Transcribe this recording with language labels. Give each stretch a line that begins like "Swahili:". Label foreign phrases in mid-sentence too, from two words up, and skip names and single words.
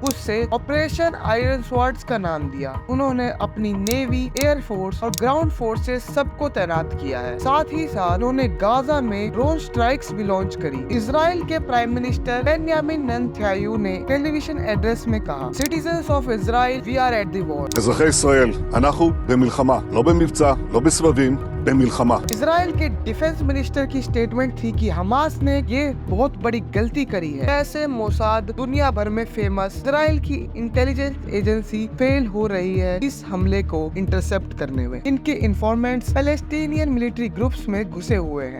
Hindi: उससे ऑपरेशन आयरन स्वॉर्ड्स का नाम दिया। उन्होंने अपनी नेवी,
English: air force
Hindi: और
English: ground forces
Hindi: सबको तैनात किया है। साथ ही साथ उन्होंने गाजा में
English: drone strikes
Hindi: भी लॉन्च करी। इजराइल के
English: prime minister
Hindi: बेन्यामिन नेतन्याहू ने
English: television address
Hindi: में कहा,
English: citizens of Israel, We are at the war.
Hebrew: אזרחי ישראל, אנחנו במלחמה, לא במבצע, לא בסבבים, במלחמה।
Hindi: इजराइल के
English: defense minister
Hindi: की स्टेटमेंट थी कि हमास ने ये बहुत बड़ी गलती करी है। ऐसे मोसाद दुनिया भर में फेमस इजराइल की
English: intelligence agency
Hindi: फेल हो रही है इस हमले को इंटरसेप्ट करने में। इनके इन्फॉर्मेंट्स
English: Palestinian military groups
Hindi: में घुसे हुए हैं।